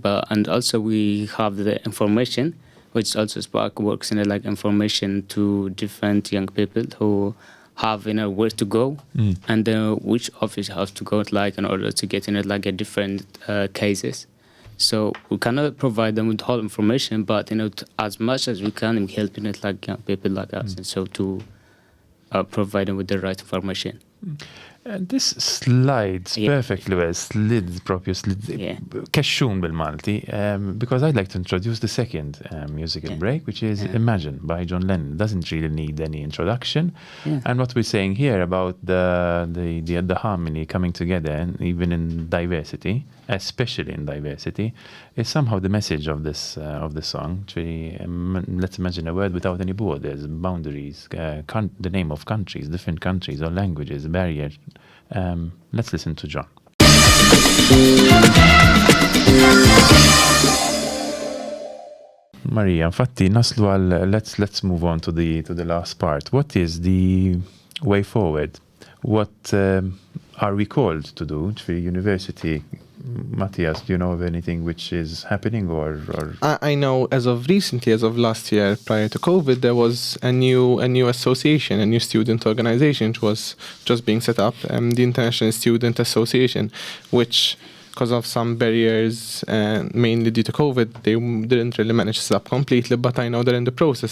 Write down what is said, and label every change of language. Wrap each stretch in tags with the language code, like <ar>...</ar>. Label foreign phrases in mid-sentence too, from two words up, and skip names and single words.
<en>And also we have the information, which also Spark works in like information to different young people who have where to go and which office has to go like in order to get like a different cases. So we cannot provide them with whole information, but as much as we can, we help like young people like us, and so to provide them with the right information. And this slides perfectly well,</en> <mt>Kexxun bil-Malti,</mt> <en>because I'd like to introduce the second musical break, which is Imagine by John Lennon. It doesn't really need any introduction. And what we're saying here about the harmony coming together, and even in diversity, especially in diversity, is somehow the message of this song. Let's imagine a world without any borders, boundaries, the name of countries, different countries or languages, barriers. Let's listen to John. Maria,</en> <mt>infatti naslu għal</mt> <en>let's move on to the last part. What is the way forward? What are we called to do for university? Matthias, do you know of anything which is happening or? I know as of recently, as of last year, prior to COVID, there was a new association, a new student organization which was just being set up, the International Student Association, which, because of some barriers, mainly due to COVID, they didn't really manage to set up completely, but I know they're in the process.</en>